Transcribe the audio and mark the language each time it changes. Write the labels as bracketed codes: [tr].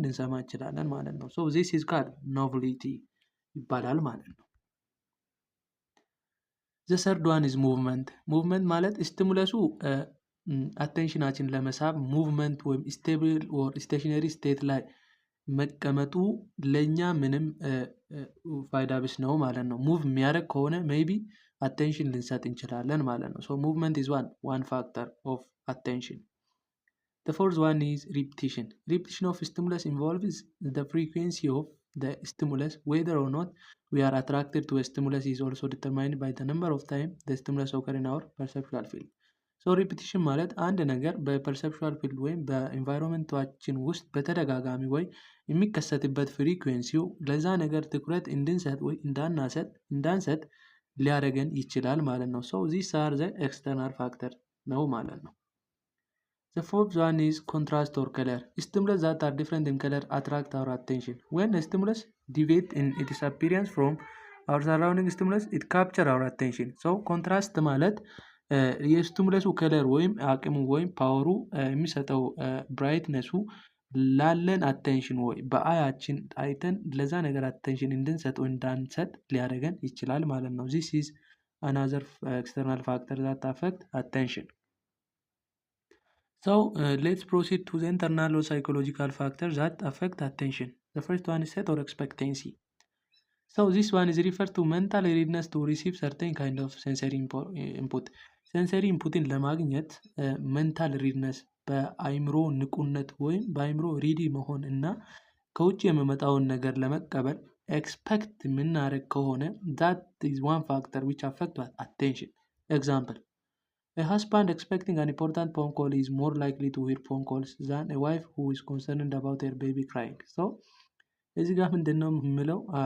[am] ልንሰማ እንችላለን ማለት ነው። [en] ሶ ዚስ ኢዝ ካልድ ኖቨልቲ [am] ይባላል ማለት ነው። [en] ዘ ሰርድ ዋን ኢዝ ሙቭመንት። [am] ሙቭመንት ማለት ስቲሙለሱ አቴንሽናችን ለመሳብ ሙቭመንት ወይም ስቴብል ኦር ስቴሽነሪ ስቴት ላይ መቀመጡ ለእኛ ምንም ፋይዳ ቢስ ነው ማለት ነው። ሙቭ የሚያደርግ ከሆነ ሜይቢ አቴንሽን ልንሰጥ እንችላለን ማለት ነው። [en] ሶ ሙቭመንት ኢዝ ዋን ፋክተር ኦፍ አቴንሽን። The fourth one is repetition. Repetition of stimulus involves the frequency of the stimulus. Whether or not we are attracted to a stimulus is also determined by the number of time the stimulus occur in our perceptual field. [am] ሶ ሪፒቲሽን ማለት አንድ ነገር በፐርሰፕቹዋል ፊልድ ወይም በኢንቫይሮንመንታችን ውስጥ በተደጋጋሚ ወይ የሚከሰትበት ፍሪኩዌንሲው ለዛ ነገር ትኩረት እንድንሰጥ ወይ እንዳንሰጥ ሊያደርገን ይችላል ማለት ነው። [en] ሶ ዚስ አር ዘ ኤክስተርናል ፋክተር [am] ነው ማለት ነው። [en] The fourth one is contrast or color. Stimulus that are different in color attract our attention. When a stimulus deviates in its appearance from our surrounding stimulus, it captures our attention. [am] So contrast ማለት የስቲሙለሱ ከለር ወይም አቅሙ ወይም ፓወሩ የሚሰጠው ብራይትነሱ ላለን አቴንሽን ወይ በአያችን አይተን ለዛ ነገር አቴንሽን እንድንሰጥ ወይ እንዳንሰጥ ሊያደርገን ይችላል ማለት ነው። [en] This is another external factor that affect attention. So let's proceed to the internal or psychological factors that affect attention. The first one is set or expectancy. So this one is referred to mental readiness to receive certain kind of sensory input. [am] ሴንሰሪ ኢንፑትን ለማግኘት ሜንታል ሪድነስ በአይምሮ ንቁነት ወይም በአይምሮ ሪዲ መሆን እና ከውጭ የሚመጣውን ነገር ለመቀበል ኤክስፔክት የምናደርግ ከሆነ [en] that is one factor which affect attention. Example: a husband expecting an important phone call is more likely to hear phone calls than a wife who is concerned about her baby crying. [am] So እዚህ ጋር ምንድን ነው የምለው?